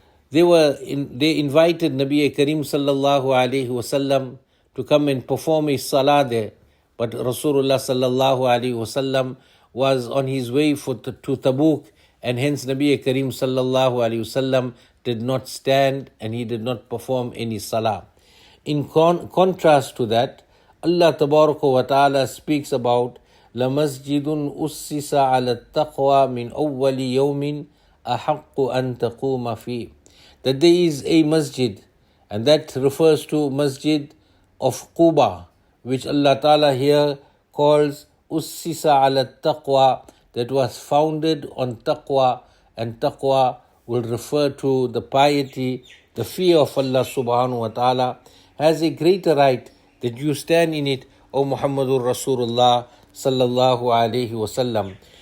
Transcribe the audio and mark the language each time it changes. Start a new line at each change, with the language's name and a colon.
English: They invited Nabi Kareem sallallahu alaihi wasallam to come and perform a salah there. But Rasulullah sallallahu alaihi wasallam was on his way to Tabuk, and hence Nabi Kareem sallallahu alaihi wasallam did not stand and he did not perform any salah. In contrast to that,
Arabic: Allah tabaraka wa ta'ala
English: speaks about
Arabic: لَمَسْجِدٌ أُسِّسَ عَلَى التَّقْوَى مِنْ أَوَّلِ يَوْمٍ أَحَقُّ أَن تَقُومَ فِيهِ.
English: That there is a masjid, and that refers to Masjid of Quba, which Allah Ta'ala here calls
Arabic: Ussisa ala taqwa,
English: that was founded on taqwa, and taqwa will refer to the piety, the fear of Allah subhanahu wa ta'ala, has a greater right that you stand in it, O Muhammadur Rasulullah sallallahu alayhi wasallam.